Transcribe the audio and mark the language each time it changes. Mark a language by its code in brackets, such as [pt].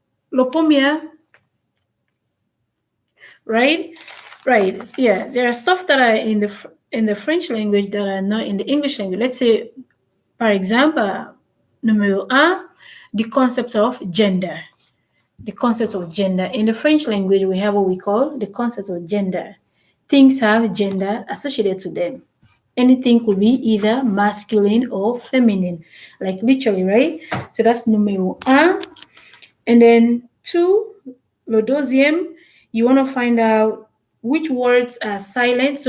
[fr] Le premier, [en] right? Yeah, there are stuff that are in the French language that are not in the English language. Let's say, [fr] par exemple, [en] numéro 1, the concept of gender. The concept of gender. In the French language, we have what we call the concept of gender. Things have gender associated to them. Anything could be either masculine or feminine, like literally, right? So that's numéro 1. And then 2, [fr] le deuxième, [en] you want to find out which words are silent.